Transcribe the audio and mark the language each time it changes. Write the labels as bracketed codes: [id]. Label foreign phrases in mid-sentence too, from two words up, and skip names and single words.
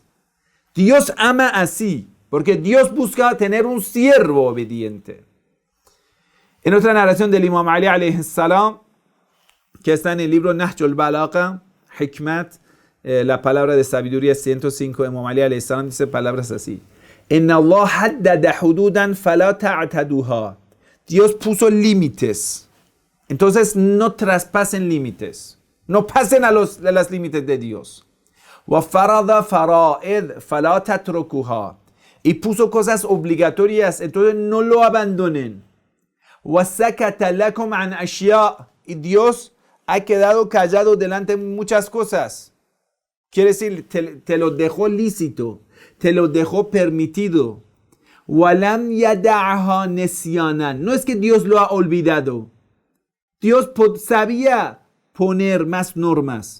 [es] Dios ama así, porque Dios busca tener un siervo obediente. En otra narración del Imam Ali [ar] عليه السلام, [es] que está en el libro Nahj al-Balagha, Hikmat, la palabra de sabiduría 105 de Imam Ali [ar] عليه السلام, [es] dice palabras así: [ar] إن الله حدد حدودا فلا تعتدوها. [es] Dios puso límites. Entonces no traspasen límites. No pasen a los límites de Dios. [ar] وفرض فرائض فلا تتركوها. [es] Y puso cosas obligatorias, entonces no lo abandonen. [ar] وسكت لكم عن أشياء. [es] Y Dios ha quedado callado delante de muchas cosas. Quiere decir, te lo dejó lícito, te lo dejó permitido. [ar] ولم يدعها نسيانا. [es] No es que Dios lo ha olvidado. Dios sabía poner más normas.